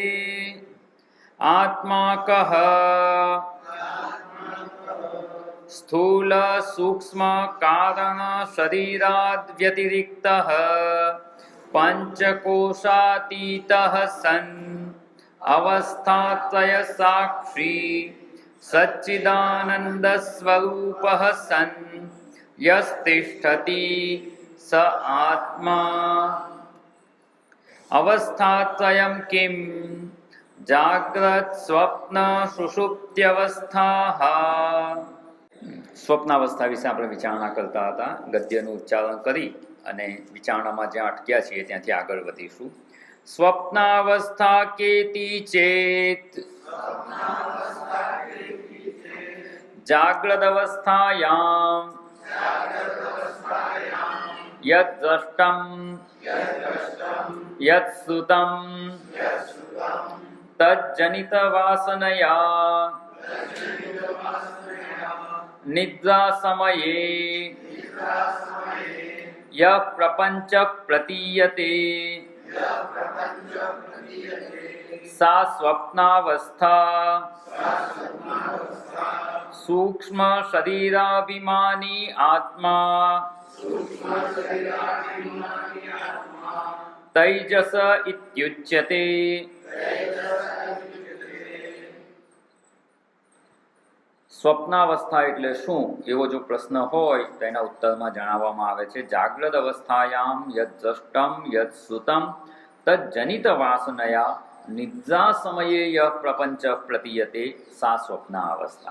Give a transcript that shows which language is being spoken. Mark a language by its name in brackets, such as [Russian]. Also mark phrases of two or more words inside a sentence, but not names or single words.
[Sanskrit] आत्मा कः स्थूल सूक्ष्म कारण शरीराद् व्यतिरिक्तः पंचकोशातीतः सन् अवस्थात्रय साक्षी सच्चिदानंद स्वरूपः सन् यस्तिष्ठति स आत्मा। अवस्थात्रयं किं जाग्रत स्वप्न सुषुप्त्यवस्थाः। [Gujarati] સ્વપ્નાવસ્થા વિશે આપણે વિચારણા કરતા હતા. ગદ્યનું ઉચ્ચારણ કરી અને વિચારણામાં જ્યાં અટક્યા છીએ ત્યાંથી આગળ વધીશું. [Sanskrit] स्वप्नावस्था केति चेत जाग्रत अवस्थायाम यद द्रष्टम यद श्रुतम तज्जनित वासनया निद्रा समये यः प्रपंच प्रतीयते सा स्वप्नावस्था सूक्ष्म शरीराभिमानी आत्मा तैजस इत्युच्यते। [Gujarati] સ્વપ્નાવસ્થા એટલે શું એવો જો પ્રશ્ન હોય તો એના ઉત્તરમાં જણાવવામાં આવે છે [Sanskrit] जाग्रत अवस्थायाम यद द्रष्टम यद श्रुतम तज्जनित वासनया निद्रा समये यः प्रपंच प्रतीयते सा स्वप्नावस्था.